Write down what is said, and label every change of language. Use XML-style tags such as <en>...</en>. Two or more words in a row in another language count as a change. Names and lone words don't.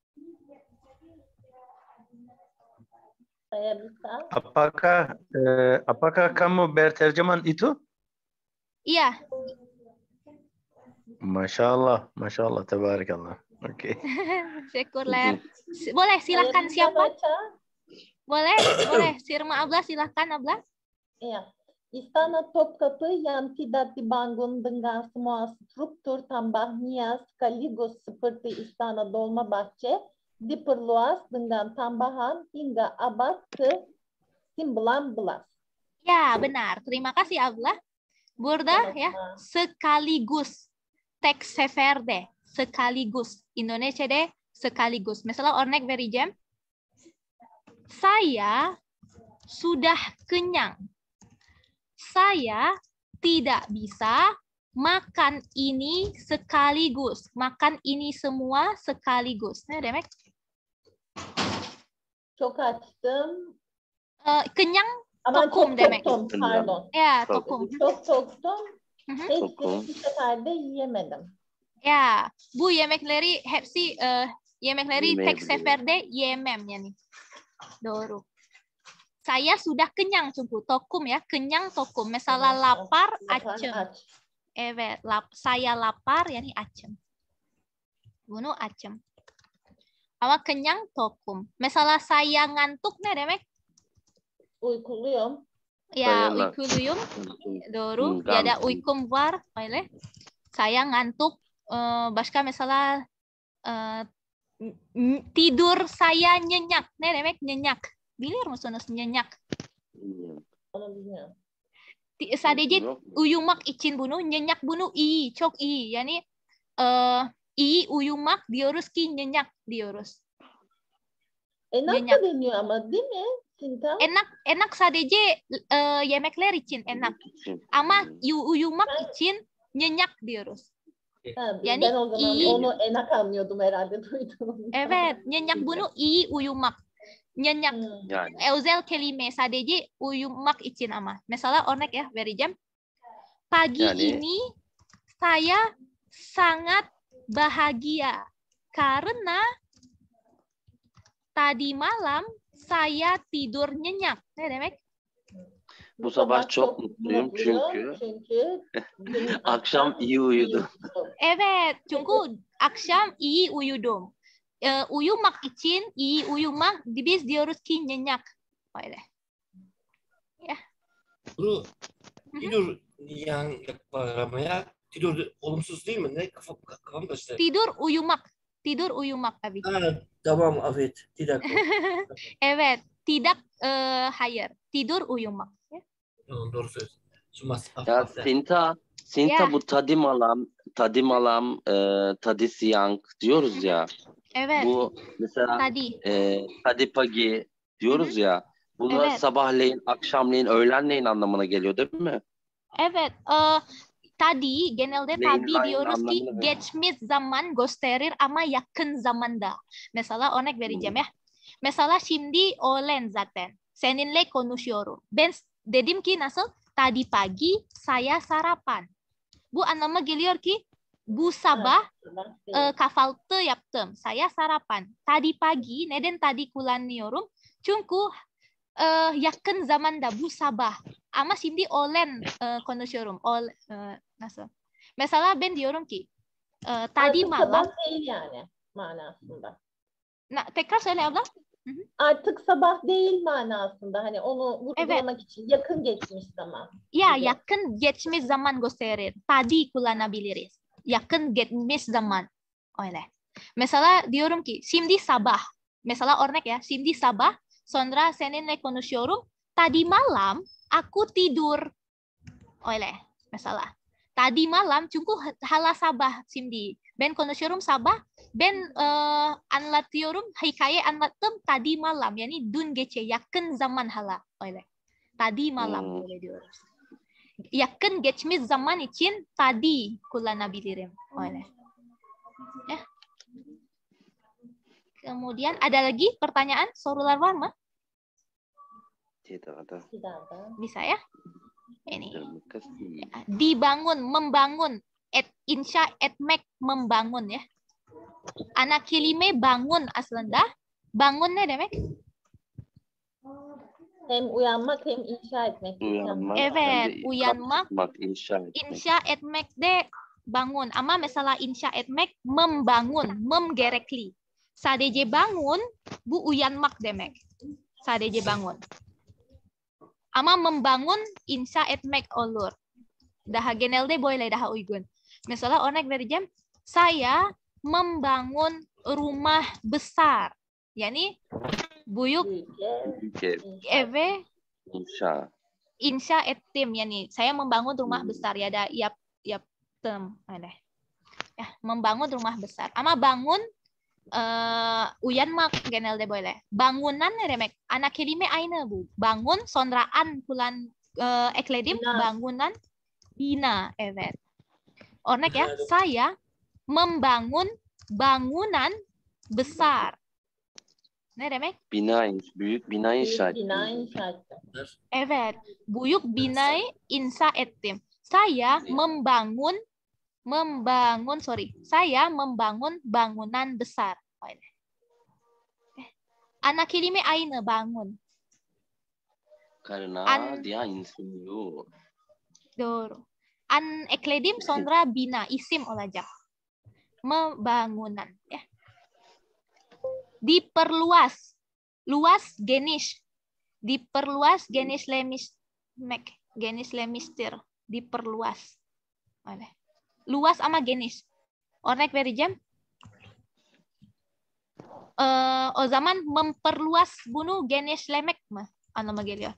<id>Saya bisa. Apakah kamu berterjemahan itu? Iya.</id> <ar>ما شاء الله، ما شاء الله، تبارك الله.</ar> <id>Oke. Syukurlah. Boleh, silakan Saya bisa siapa? baca. Boleh. Sirma Abla, silakan Abla. Iya. Istana Topkapı yang tidak dibangun dengan semua struktur tambahnya sekaligus seperti Istana Dolmabahçe diperluas dengan tambahan hingga abad ke-19. Ya, benar. Terima kasih Abla.</id> <tr>Burada ya,</tr> <id>sekaligus.</id> <tr>Tek seferde.</tr> <id>Sekaligus. Indonesia deh, sekaligus.</id> <tr>Misalnya örnek vereceğim.</tr> <id>Saya sudah kenyang. Saya tidak bisa makan ini sekaligus. Makan ini semua sekaligus.</id> <tr>Ne demek? Çok açtım. Kenyang Ama tokum çok demek. toktum, pardon. Ya, tokum. Çok toktum. Tokum. Hepsini bir seferde yiyemedim. Ya, bu yemekleri hepsi yemekleri tek Yemeyebilirim. seferde yemem yani. Doğru.</tr> <id>Saya sudah kenyang</id> <tr>çünkü tokum ya, kenyang tokum. Mesela lapar, açım. Aç. Evet,</tr> <id>saya lapar</id> <tr>yani açım. Bunu açım. Ama kenyang tokum. Mesela</tr> <id>saya ngantuk</id> <tr>ne demek? Uykuluyum. Ya, Saya uykuluyum. Doğru. Ya da uykum var. Öyle.</tr> <id>Saya ngantuk.</id> <tr>Başka mesela</tr> <id>tidur saya nyenyak.</id> <tr>Ne demek nyenyak? Biliyor musunuz nyenyak? Onu bilmiyorum. Sadece uyumak için bunu, nyenyak bunu iyi, çok iyi. Yani iyi uyumak diyoruz ki nyenyak diyoruz. Enak da deniyor ama değil mi? Sinta? Enak sadece yemekler için enak. Ama uyumak için nyenyak diyoruz. Yani ben o zaman iyi. onu enak anlıyordum herhalde duydum. Evet, nyenyak bunu iyi uyumak. Nyenyak. Yani. Özel kelime sadece uyumak için ama. Mesela örnek ya vereceğim.</tr> <id>Pagi ini saya sangat bahagia karena tadi malam saya tidur nyenyak.</id> <tr>Ne demek? Bu sabah çok mutluyum çünkü akşam iyi uyudum. Evet, çünkü akşam iyi uyudum. Uyumak için iyi uyumak biz diyoruz ki nyenyak. Öyle. Ya.</tr> <id>Guru, tidur yang ramaya tidur</id> <tr>olumsuz değil mi? Ne kafam karıştı. Tidur uyumak. Tidur uyumak abi. Tamam evet. Tidak. Evet, tidak hayır. Tidur uyumak. Ya. Doğru söz. Cuma Ya Sinta Ya. bu</tr> <id>tadim alam, tadi siang</id> <tr>diyoruz ya. Evet. Bu mesela Tadi.</tr> <id>tadi pagi</id> <tr>diyoruz ya. Bunlar Evet. sabahleyin, akşamleyin, öğlenleyin anlamına geliyor değil mi? Evet. Tadi genelde Leyin tabi lain diyoruz ki anlamına geliyor. geçmiş zaman gösterir ama yakın zamanda. Mesela örnek vereceğim ya. Mesela şimdi öğlen zaten. Seninle konuşuyorum. Ben dedim ki nasıl?</tr> <id>Tadi pagi saya sarapan.</id> <tr>Bu anlama geliyor ki bu sabah kahvaltı yaptım.</tr> <id>Saya sarapan. Tadi pagi</id> <tr>neden tadi kullanıyorum? Çünkü yakın zamanda bu sabah. Ama şimdi öğlen konuşuyorum. Nasıl? Mesela ben diyorum ki tadi Artık malam. sabah değil yani manasında. Tekrar söyle abla. Artık sabah değil manasında. Hani onu vurgulamak için yakın geçmiş zaman. Ya gibi. yakın geçmiş zaman gösterir. Tadi kullanabiliriz. Yakın geçmiş zaman. Öyle. Mesela diyorum ki şimdi sabah. Mesela örnek ya. Şimdi sabah. Sonra seninle konuşuyorum.</tr> <id>Tadi malam aku tidur.</id> <tr>Öyle. Mesela.</tr> <id>Tadi malam</id> <tr>çünkü hala sabah şimdi. Ben konuşuyorum sabah. Ben anlatıyorum. Hikaye anlattım</tr> <id>tadi malam.</id> <tr>Yani dün gece yakın zaman hala. Öyle.</tr> <id>Tadi malam</id> <tr>böyle diyoruz. Yakın geçmiş zaman için tadi kullanabilirim. Öyle. Ya.</tr> <id>Kemudian ada lagi pertanyaan?</id> <tr>Sorular var mı?</tr> <id>Tidak ada. Bisa ya? Ini. Terima kasih. Dibangun, membangun.</id> <tr>Insya etmek membangun ya. Anak kelime bangun aslında. Bangun ne demek? Hem uyanmak hem inşa etmek. Uyanmak, Evet, hem de uyanmak, kalkmak, inşa etmek. İnsya etmek de bangun. Ama mesela insya etmek membangun, gerekli. Sadece bangun bu uyanmak demek. Sadece bangun. Ama membangun insya etmek olur. Daha genelde böyle daha uygun. Mesela örnek vereceğim.</tr> <id>Saya membangun rumah besar.</id> <tr>Yani büyük eve insya ettim.</tr> <id>Yani saya membangun rumah besar.</id> <tr>Ya ada yaptım. Ada.</tr> <id>Ya, membangun rumah besar.</id> <tr>Ama bangun uyanmak genelde böyle. Bangunan ne demek? Ana kelime aynı bu. Bangun sonraan ekledim. Bangunan bina. Evet. Örnek ya.</tr> <id>Saya membangun bangunan besar.</id> <tr>Ne demek? Bina, büyük bina inşa ettim. Bina inşa ettim. Evet. Büyük binayı inşa ettim.</tr> <id>Saya membangun bangunan besar.</id> <tr>Anak kelime aynı bangun.</tr> <id>Karena dia insinyur.</id> <tr>Doğru. An ekledim sonra bina isim olacak.</tr> <id>Membangunan ya. Diperluas.</id> <tr>Luas geniş. Diperluas genişlemiştir. Diperluas. Öyle. Luas ama geniş. Örnek vereceğim. O zaman memperluas bunu genişlemek mi anlama geliyor?</tr>